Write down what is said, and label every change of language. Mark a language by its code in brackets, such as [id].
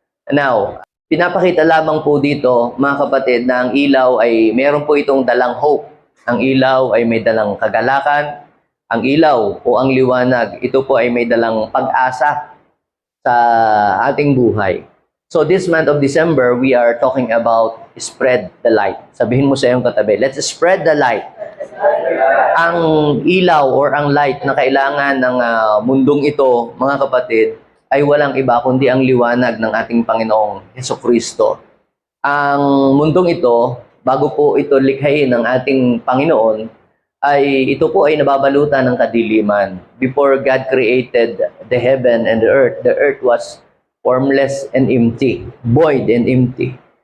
[tl] Now, pinapakita lamang po dito, mga kapatid, na ang ilaw ay meron po itong dalang hope. Ang ilaw ay may dalang kagalakan. Ang ilaw o ang liwanag, ito po ay may dalang pag-asa sa ating buhay. [en] So this month of December, we are talking about spread the light. [tl] Sabihin mo sa iyong katabi, [en] let's spread the light. [tl] Ang ilaw or ang light na kailangan ng mundong ito, mga kapatid, ay walang iba kundi ang liwanag ng ating Panginoong Hesukristo. Ang mundong ito, bago po ito likhain ng ating Panginoon, ay ito po ay nababalutan ng kadiliman. [en] Before God created the heaven and the earth was formless and empty, void and empty.